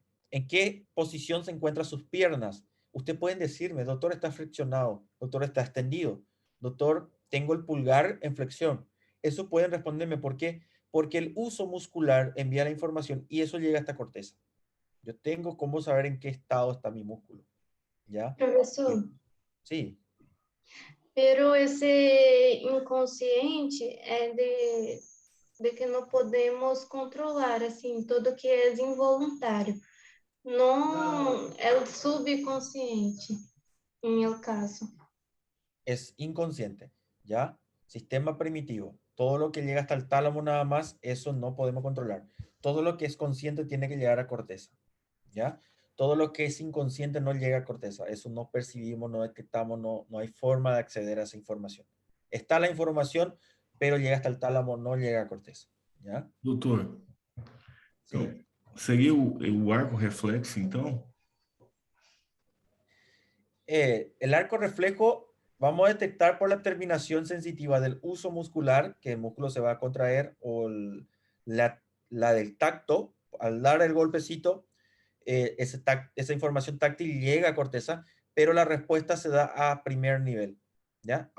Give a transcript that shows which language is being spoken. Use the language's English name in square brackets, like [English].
[Spanish] ¿En qué posición se encuentran sus piernas? Usted pueden decirme, doctor, está flexionado, doctor, está extendido, doctor, tengo el pulgar en flexión. Eso pueden responderme. ¿Por qué? Porque el uso muscular envía la información y eso llega hasta corteza. Yo tengo cómo saber en qué estado está mi músculo. ¿Ya? [Portuguese] Professor, [Spanish] Sí. [Portuguese] pero esse inconsciente é de que não podemos controlar, assim, tudo que é involuntário. Não é o subconsciente, em el caso. [Spanish] Es inconsciente, ¿ya? Sistema primitivo. Todo lo que llega hasta el tálamo nada más, eso no podemos controlar. Todo lo que es consciente tiene que llegar a corteza, ¿ya? Todo lo que es inconsciente no llega a corteza. Eso no percibimos, no detectamos, no hay forma de acceder a esa información. Está la información, pero llega hasta el tálamo, no llega a corteza, ¿ya? [Portuguese] Doutor, [Spanish] Sí. [Portuguese] então, seria o arco reflexo, então? [Spanish] El arco reflejo vamos a detectar por la terminación sensitiva del uso muscular, que el músculo se va a contraer, o la del tacto, al dar el golpecito, esa información táctil llega a corteza, pero la respuesta se da a primer nivel, ¿ya?